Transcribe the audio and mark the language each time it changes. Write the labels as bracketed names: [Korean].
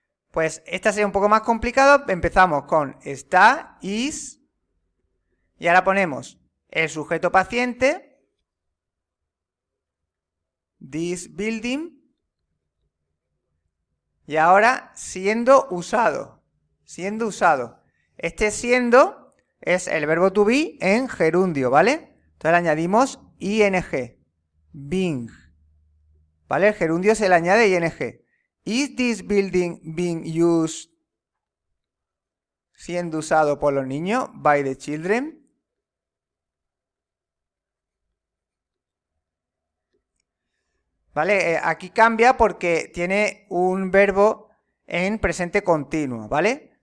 [Spanish] Pues esta sería un poco más complicado. Empezamos con está, is, y ahora ponemos el sujeto paciente, [English] this building, [Spanish] y ahora siendo usado. Siendo usado. Este siendo es el verbo to be en gerundio, ¿vale? Entonces le añadimos ing, being, ¿vale? El gerundio se le añade ing. [English] Is this building being used? [Spanish] Siendo usado por los niños, [English] by the children. [Spanish] ¿Vale? Aquí cambia porque tiene un verbo en presente continuo, ¿vale?